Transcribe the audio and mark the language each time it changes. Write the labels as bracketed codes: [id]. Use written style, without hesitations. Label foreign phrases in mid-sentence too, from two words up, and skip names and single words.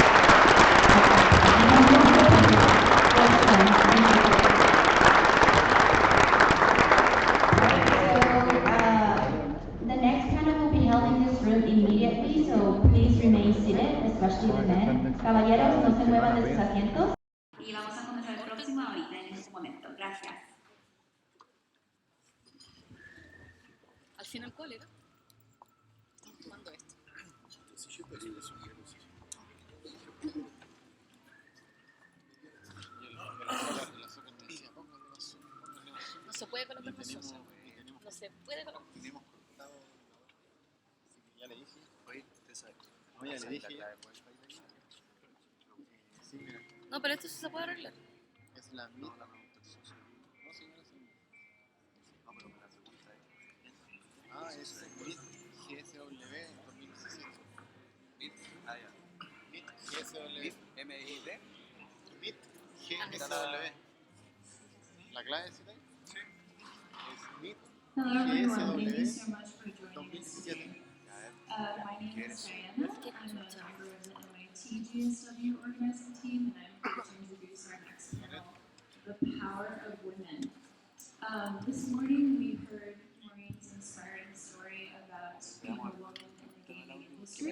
[en] The next panel will be held in this room immediately, so please remain seated, especially the men. [es] Caballeros, no se muevan de sus asientos. Y vamos a comenzar el próximo ahorita en este momento. Gracias. Al final, ¿cuál era? Tomando esto. No se puede colocar más sosa. No se puede colocar. Tenemos cortado. Ya le dije. Oye, usted sabe. No, ya le dije. Sí, mira. No, pero esto sí se puede arreglar. Es la misma. No, sí, mira, sí. No, pero la pregunta es. Ah, es MIT GSW 2017. MIT, ah, ya. MIT GSW. MIT. MIT GSW. ¿La clave es ahí? Sí. Es MIT [en] Hello everyone, thank you so much for joining us [es] 2017. [en] today. My name is Diana. I'm a member of the MIT GSW organizing team, and I'm here to introduce our next panel, The Power of Women. This morning we heard Maureen's inspiring story about being a woman in the gaming industry.